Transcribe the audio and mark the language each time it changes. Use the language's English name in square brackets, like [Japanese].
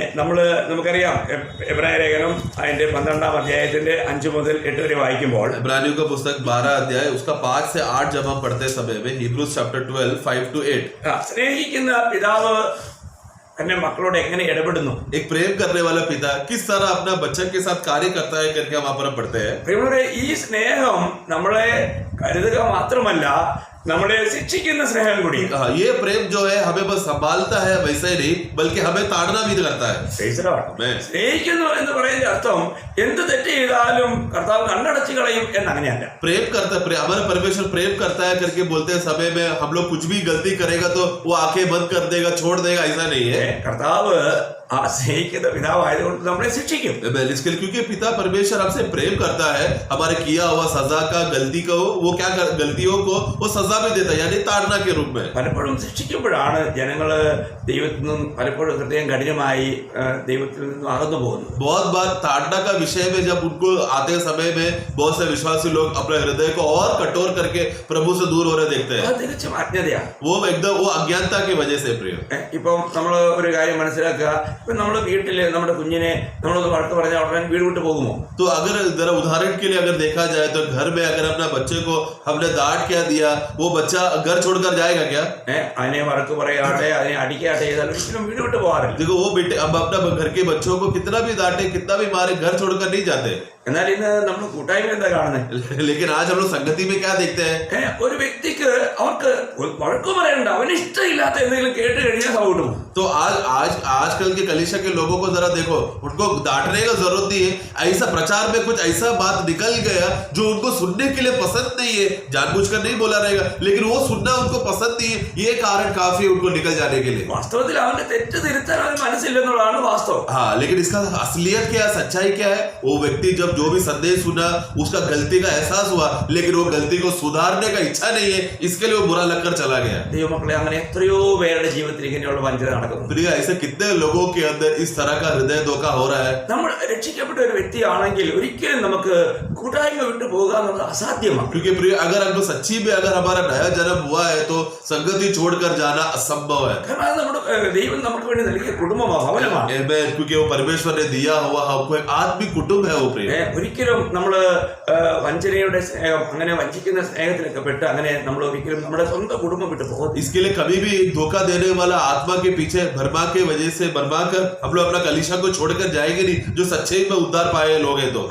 [Malayalam] നമുക്കറിയാം എബ്രായ ലേഖനം അതിന്റെ 12-ാം അധ്യായത്തിന്റെ 5 മുതൽ 8 വരെ വായിക്കുമ്പോൾ, [Hindi] इब्रानियों का पुस्तक 12 अध्याय उसका 5 से 8 जब हम पढ़ते समय में, [English] Hebrews chapter 12 5 to 8, [Malayalam] സ്നേഹിക്കുന്ന പിതാവ് अपने മക്കളോട് എങ്ങനെ ഇടപെടുന്നു? [Hindi] एक प्रेम करने वाला पिता किस तरह अपना बच्चा के साथ कार्य करता है करके वहां पर पढ़ते हैं। [Malayalam] ഈ സ്നേഹം നമ്മളെ കരുതുക മാത്രമല്ല, നമ്മളെ ശിക്ഷിക്കുന്ന സ്നേഹം കൂടി. [Hindi] ये प्रेम जो है हमें बस संभालता है वैसे ही नहीं, बल्कि हमें ताड़ना भी करता है। [Malayalam] സ്നേഹിക്കുന്നു എന്ന് പറയുന്ന അർത്ഥം എന്ത് തെറ്റ് ചെയ്താലും കർത്താവ് കണ്ണടച്ചു കളയും എന്നങ്ങനെയല്ല. [Hindi] प्रेम करता है, हमारा परमेश्वर प्रेम करता है करके बोलते हैं समय में हम लोग कुछ भी गलती करेगा तो वो आंखें बंद कर देगा, छोड़ देगा, ऐसा नहीं है। [Malayalam] കർത്താവ് ആ സ്നേഹിക്കുന്ന പിതാവായതുകൊണ്ട് നമ്മളെ ശിക്ഷിക്കും. [English] Amen. [Hindi] इसके लिए क्योंकि पिता परमेश्वर हमसे प्रेम करता है, हमारे किया हुआ सजा का गलती को वो क्या कर, गलतियों को वो सजा भी देता है, यानी ताड़ना के रूप में. [Malayalam] പലപ്പോഴും ശിക്ഷിക്കുമ്പോഴാണ് ജനങ്ങള് ദൈവത്തിൽ നിന്നും പലപ്പോഴും ഹൃദയം കഠിനമായി ദൈവത്തിൽ നിന്നും അകന്നു പോകുന്നത്. [Hindi] बहुत बार ताड़ना का विषय में जब उनको आते समय में बहुत से विश्वासी लोग अपने हृदय को और कठोर करके प्रभु से दूर हो रहे देखते हैं. [Malayalam] അത് തികച്ചും അജ്ഞതയാണ്. [Hindi] वो एकदम वो अज्ञानता की वजह से प्रिय. [Malayalam] ഇപ്പം നമ്മൾ ഒരു കാര്യം മനസ്സിലാക്കുക, ഇപ്പം നമ്മുടെ വീട്ടില് നമ്മുടെ കുഞ്ഞിനെ നമ്മളൊന്ന് വഴക്ക് പറഞ്ഞാൽ ഉടനെ വീട് വിട്ട് പോകുമോ? [Hindi] तो अगर जरा उदाहरण के लिए अगर देखा जाए तो घर में अगर अपना बच्चे को हमने डांट क्या दिया, वो बच्चा घर छोड़कर जाएगा क्या? [Malayalam] അതിനെ വഴക്ക് പറയാട്ടെ, അതിനെ അടിക്കാട്ടെ ചെയ്താൽ ഒരിക്കലും വീട് വിട്ട് പോകാറില്ല. [Hindi] देखो वो बेटे अब अपना घर के बच्चों को कितना भी डांटे कितना भी मारे घर छोड़कर नहीं जाते. [Malayalam] എന്നാൽ ഇന്ന് നമ്മൾ കൂട്ടായ്മ എന്താ കാണുന്നത്? [Hindi] लेकिन आज हम लोग संगति में क्या देखते हैं? [Malayalam] ഒരു വ്യക്തിക്ക് അവർക്ക് വഴക്ക് പറയണ്ട, അവന് ഇഷ്ടമില്ലാത്ത എന്തെങ്കിലും കേട്ട് കഴിഞ്ഞാൽ സൗണ്ട് പോകും. [Hindi] तो आजकल के कलीसिया के लोगों को जरा देखो, उनको डांटने का जरूरत नहीं है. ऐसा प्रचार में कुछ ऐसा बात निकल गया जो उनको सुनने के लिए पसंद नहीं है, जानबूझकर नहीं बोला रहेगा, लेकिन वो सुनना उनको पसंद नहीं है, ये कारण काफी उनको निकल जाने के लिए. [Malayalam] വാസ്തവത്തിൽ അവന്റെ തെറ്റ് തിരുത്താൻ അവന് മനസ്സില്ലെന്നുള്ളതാണ് വാസ്തവം. [Hindi] हाँ, लेकिन इसका असलियत क्या है, सच्चाई क्या है? वो व्यक्ति जब जो भी संदेश सुना उसका गलती का एहसास हुआ, लेकिन वो गलती को सुधारने का इच्छा नहीं है, इसके लिए वो बुरा लगकर चला गया. [Malayalam] ദൈവമക്കളെ, അങ്ങനെ എത്രയോ പേരുടെ ജീവിതത്തിൽ ഇങ്ങനെയുള്ള വഞ്ചന നടക്കുന്നു. [Hindi] प्रिय, ऐसे कितने लोगों के अंदर इस तरह का हृदय धोखा हो रहा है. [Malayalam] നമ്മൾ രക്ഷിക്കപ്പെട്ട ഒരു വ്യക്തിയാണെങ്കിൽ ഒരിക്കലും നമുക്ക് കൂട്ടായ്മ വിട്ടു പോകുക എന്നുള്ളത് അസാധ്യമാണ്. [Hindi] क्योंकि प्रिय, अगर हमको सच्ची में अगर हमारा नया जन्म हुआ है तो संगति छोड़कर जाना असंभव है. [Malayalam] കാരണം അത് നമ്മുടെ ദൈവം നമുക്ക് വേണ്ടി നൽകിയ കുടുംബമാണ്, ഭവനമാണ്. [English] Amen. [Hindi] क्योंकि वो परमेश्वर ने दिया हुआ हमको एक आत्मिक कुटुंब है वो प्रिय. [Malayalam] ഒരിക്കലും നമ്മള് വഞ്ചനയുടെ സ്നേഹം, അങ്ങനെ വഞ്ചിക്കുന്ന സ്നേഹത്തിലൊക്കെ പെട്ട് അങ്ങനെ നമ്മൾ ഒരിക്കലും നമ്മുടെ സ്വന്തം കുടുംബം വിട്ടു പോകും. [Hindi] इसके लिए कभी भी धोखा देने वाला आत्मा के पीछे भरमा के वजह से भरमा कर हम लोग अपना कलीसिया को छोड़कर जाएंगे नहीं, जो सच्चे में उद्धार पाए लोग हैं. तो